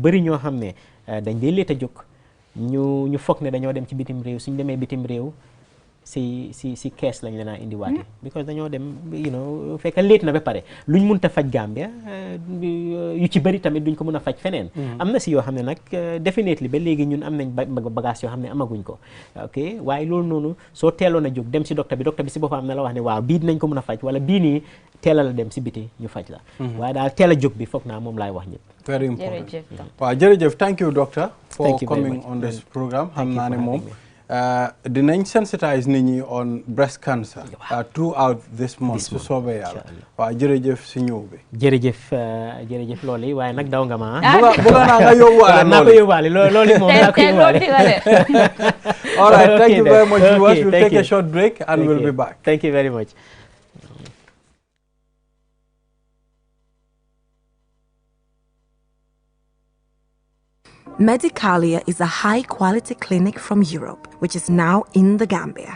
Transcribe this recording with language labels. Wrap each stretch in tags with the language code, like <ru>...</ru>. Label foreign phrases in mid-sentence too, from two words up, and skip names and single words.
<wo>bëri ñoo xam ne dañ dee leet a jóg ñu foog ne dañoo dem ci bitim réew suñ demee bitim réew si kees lañ leen a indiwaate because dañoo dem fekk leet na ba pare luñ mënta faj Gambia yu ci bëri tamit duñ ko mën a faj feneen am na si yoo xam ne nag definitely ba léegi ñun am nañ bagage yoo xam ne amaguñ ko ok waaye loolu noonu soo teeloon a jóg dem si docteur bi si boppam am na la wax ne waaw bii dinañ ko mën a faj wala bii nii teelal a dem si biti ñu faj la waaye daal teel a jóg bi foog naa moom laay wax ñëpp</wo> <en>very important</en> <wo>waaw jërëjëf</wo> <en>thank you doctor for coming on this program</en> <wo>xam naa ne moom dinañ sensitize nit ñi</wo> <en>on breast cancer throughout this month</en> <wo>su soobee yàlla waaw jërëjëf si ñëw bi jërëjëf loolu waaye nag daw nga ma bëgg naa nga yóbbuwaale naa ko yóbbuwaale loolu moom naa ko yóbbuwaale</wo> <en>all right thank you very much viewers we'll take a short break and we'll be back thank you very much. Medicalia is a high-quality clinic from Europe, which is now in the Gambia.</en>